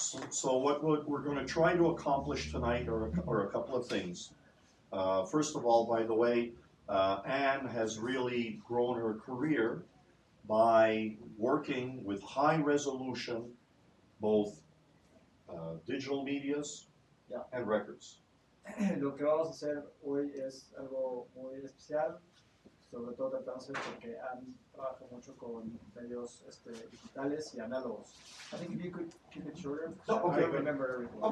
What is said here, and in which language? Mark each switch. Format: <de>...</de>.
<en>So what we're going to try to accomplish tonight are a couple of things. First of all, by the way, Anne has really grown her career by working with high resolution, both digital medias and records.</en> <es>Lo que vamos a hacer hoy es algo muy especial, sobre todo tratándose porque Anne trabaja mucho con medios digitales y análogos.</es> <en>I think if you could keep it shorter, okay, I don't remember everything.</en>